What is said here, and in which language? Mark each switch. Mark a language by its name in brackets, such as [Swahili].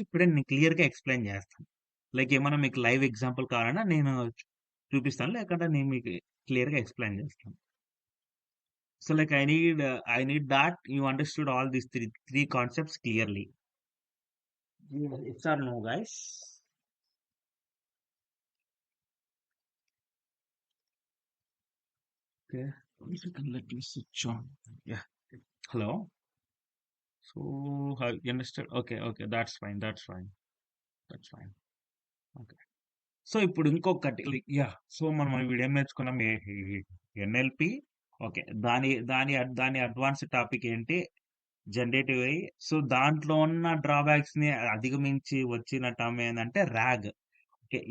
[Telugu] ఇప్పుడే నేను క్లియర్‌గా ఎక్స్‌ప్లెయిన్ చేస్తాను. ఏమన్నా మీకు లైవ్ ఎగ్జాంపుల్ కావాలన్నా నేను చూపిస్తాను. లేకుంటే నేను మీకు క్లియర్‌గా ఎక్స్‌ప్లెయిన్ చేస్తాను. [English] So I need that you understood all these three concepts clearly. Yes or no, guys? Okay. One second, let me switch on. Yeah. Hello. So you understood? Okay, okay, that's fine, that's fine, that's fine. Okay. [Telugu] So ఇప్పుడు ఇంకొకటి so మనం ఇప్పుడు ఏం నేర్చుకున్నాం NLP. Okay. దాని advance topic ఏంటి? Generative AI. So దాంట్లో ఉన్న డ్రాబ్యాక్స్ ని అధిగమించి వచ్చిన టర్మ్ ఏంటంటే రాగ్. ఓకే.